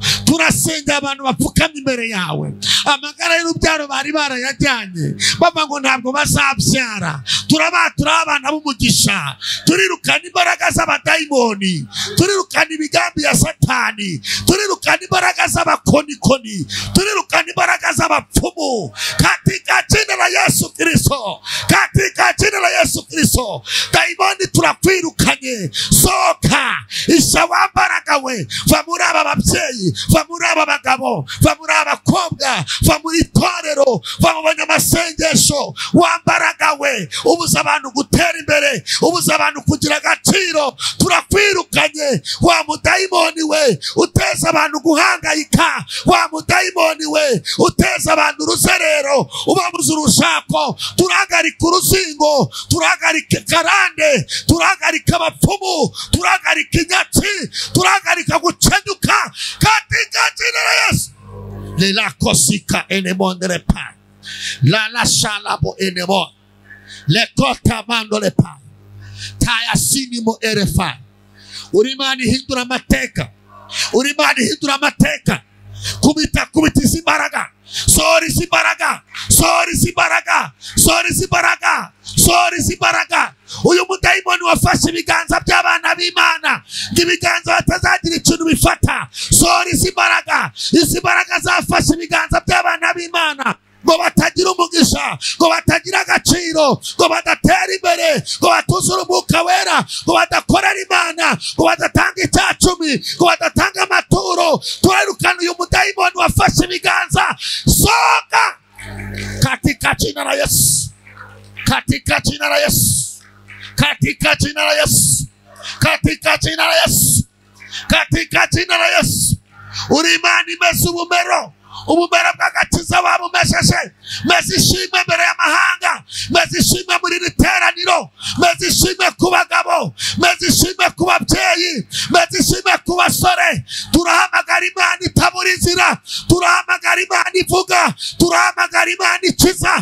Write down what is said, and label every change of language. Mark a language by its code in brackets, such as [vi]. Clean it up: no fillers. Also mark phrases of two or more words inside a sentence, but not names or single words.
[rw] Turasenga abantu bapfukamye imbere yawe. Amagara y'urubyaro bari barayajyanye bava ngo ntabwo bazabyara. Turabatura abana b'umugisha. Turirukana imbaraga z'abadayimoni, turirukana imigambi ya Satani, turirukana imbaraga z'abakonikoni, turirukana imbaraga z'abapfumu [sw] katika jina la Yesu Kristo, katika jina la Yesu Kristo. [rw] Daimoni turakwirukanye, soka isha wambaraga we, va muri aba babyeyi, va muri aba bagabo, va muri aba bakobwa, va muri itorero, va mu banyamasengesho. Wambaraga we, ubuza abantu gutera imbere, ubuza abantu kugira agaciro. Turakwirukanye wa mudayimoni we, uteza abantu guhangayika. Wa mudayimoni we, uteza abantu uruzerero, ubabuza urushako. Turahagarika uruzingo, turahagarika karande, turahagarika abapfumu, turahagarika inyatsi, turahagarika gucenyuka [sw] katika jina la Yesu. Lela kosika enemondere pa, la shalabo enemo, le kota mandole pa. tayasinimo erefa. [rw] Uri Imana ihindura amateka, uri Imana ihindura amateka. Kubita izi mbaraga, sohora izi mbaraga, sohora izi mbaraga, sohora izi mbaraga, sohora izi mbaraga. Uyu mudayimoni wafashe ibiganza by'abana b'Imana, ibiganza batazagira ikintu bifata. Sohora izi mbaraga, izi mbaraga zafashe ibiganza by'abana b'Imana, ngo batagira umugisha, ngo batagira agaciro, ngo badatera imbere, ngo batuzura umwuka wera, ngo badakorera Imana, ngo badatanga icyacumi, ngo badatanga amaturo. Turarukana uyu mudayimoni wafashe ibiganza. [sw] Soka katika jina la Yesu, katika jina la Yesu, katika jina la Yesu, katika jina la Yesu, katika jina la Yesu. [rw] Uri Imana imeze ubumero, ubumero bw'agakiza babumesheje. Mezishimwe mbere y'amahanga, mezishimwe muri iri teraniro, mezishimwe ku bagabo, mezishimwe ku babyeyi, mezishimwe ku basore. Turahamagara Imana itabura inzira, turahamagara Imana ivuga, turahamagara Imana ikiza.